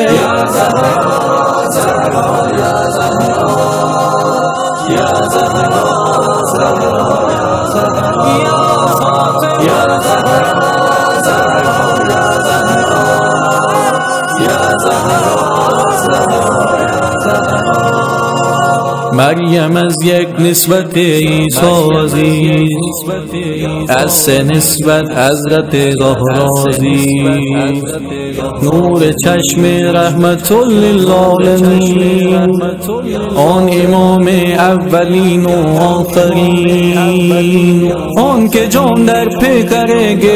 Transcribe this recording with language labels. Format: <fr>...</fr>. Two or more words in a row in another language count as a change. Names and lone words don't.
<ar>يا زهرا زهرا يا زهرا، يا زهرا زهرا يا زهرا، يا زهرا زهرا يا زهرا، يا زهرا زهرا يا زهرا.</ar> <fa>مریم از یک نسبت عیسی عزیز، از سه نسبت حضرت زهرا عزیز، نور چشم رحمت للعالمین، آن امام اولین و آخرین، آن که جان در پیکر</fa>